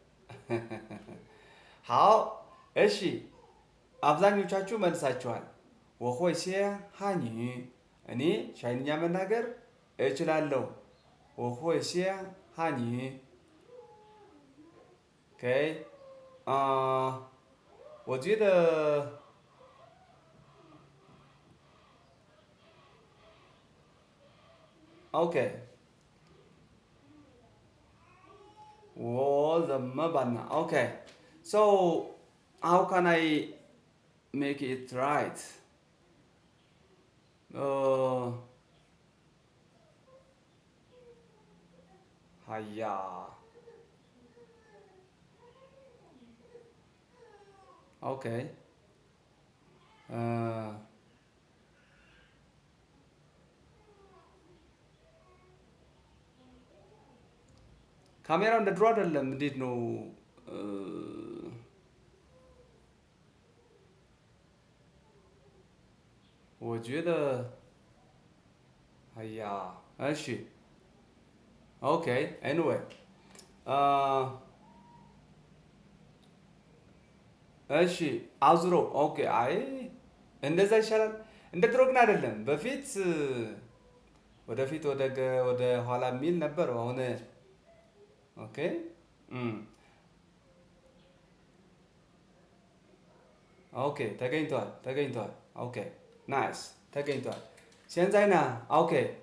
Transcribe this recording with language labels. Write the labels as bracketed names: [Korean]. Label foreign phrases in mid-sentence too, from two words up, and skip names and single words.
[Amharic] ሃው እሺ አብዛኞቻችሁ መልሳችኋል። [Chinese] 我会说汉语 [Amharic] እኔ ቻይንኛ መናገር እችላለሁ። [Chinese] 我会说汉语 [Amharic] ኦኬ [Chinese] 我觉得 OK 我怎么办呢 [English] OK so how can I make it right [Amharic] 哎呀 OK ካሜራው እንደ ድሮ አይደለም። እንዴት ነው? [Chinese] 我觉得哎呀 እሺ [English] okay anyway [Amharic] እሺ አዙሮ ኦኬ አይ እንደዛ ይሻላል። እንደ ድሮ ግን አይደለም። በፊት ወደፊት ወደ ኋላ የሚል ነበር። አሁን [English] okay okay [Amharic] ተገኝቷል። ኦኬ ናይስ ተገኝቷል። [Chinese] 现在呢 [Amharic] ኦኬ